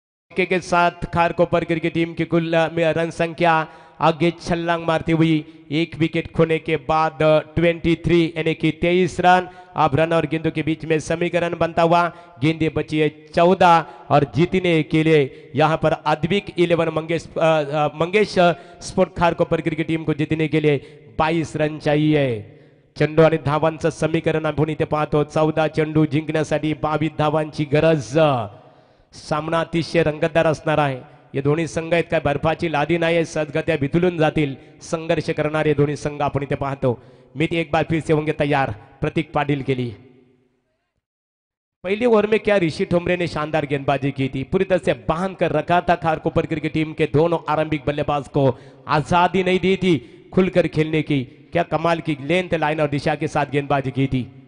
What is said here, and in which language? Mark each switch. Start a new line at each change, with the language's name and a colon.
Hindi: के साथ Kharkopar cricket team की कुल रन संख्या आगे छलांग मारती हुई एक विकेट खोने के बाद 23 यानी कि 23 रन। अब रन और गेंदों के बीच में समीकरण बनता हुआ गेंदें बची है 14 और जीतने के लिए यहां पर Advik 11 Mangesh sport Kharkopar cricket team को जीतने के लिए 22 रन चाहिए।
Marathi: चेंडू आणि धावांचं समीकरण आपण इथे पाहतो। 14 चेंडू जिंकण्यासाठी 22 धावांची गरज। सामना अतिशय रंगतदार असणार आहे। हे दोन्ही संघ आहेत काय बर्फाची लादी नाही, सदगत्या भितलून जातील संघर्ष करणारे दोन्ही संघ आपण इथे पाहतो।
Hindi: मित एक बार फिर से होंगे तैयार प्रतीक पाटिल के लिए। पहली ओवर में क्या ऋषि ठोमरे ने शानदार गेंदबाजी की थी, पूरी तरह से बांध कर रखा था खारकोपर क्रिकेट टीम के दोनों आरंभिक बल्लेबाज को, आजादी नहीं दी थी खुलकर खेलने की। क्या कमाल की लेंथ लाइन और दिशा के साथ गेंदबाजी की थी।